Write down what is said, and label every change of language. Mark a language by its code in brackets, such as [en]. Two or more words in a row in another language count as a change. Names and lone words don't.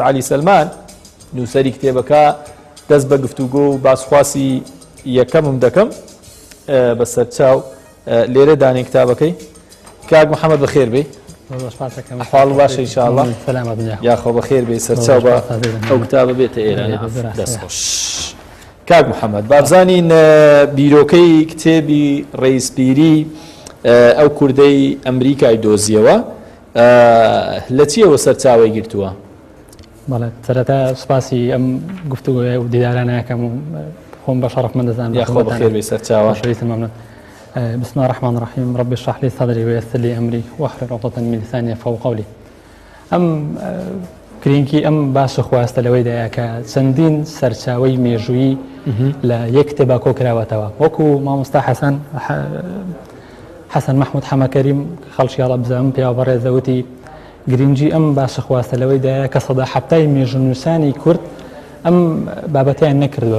[ckb] علی سەلمان نووسەری کتێبەکە دەست بە گفتوگۆ و باسخواسی یەکەمم دەکەم بەسەر چاو لێرە دانێ کتابەکەی کاک محەممەد بەخێر بێ حاڵ باشە ئینشاءڵڵا یاخۆ بەخێر بێ سەرچاو بە ئەو کتابە بێتە ئێرە دەستخۆش کاک محەممەد بابزانین بیرۆکەی کتێبی ڕێزپیری ئەو کوردەی ئەمریکای دۆزیەوە لە چیەوە سەرچاوی گرتووە؟ بەڵێ سەرەتا سوپاسی ئەم گفتوگۆیە و دیدارانەکەم و خۆم بە شەڕف من دەزانم یاخۆ بەخێر بێ سەرچاوە ممنون. [ar] بسم الله الرحمن الرحيم رب اشرح لي صدري ويسر لي امري واحلل عقدة من لساني يفقهوا قولي. [ckb] گرنگی ئەم باش خواستە لەوەیدایە کە چەندین سەرچاوی مێژوویی لە یەک کتێبا کۆکراوەتەوە وەکو مامۆستا حەسەن مەحموود حەمەکەریم خەڵکی هەڵە بزانم پیاوە بەڕێزەوتی گرنگی ئەم باشە خواستە لەوەیدایە کە سەدا حەبتای مێژونووسانی کورد ئەم بابەتیان نەکردووە.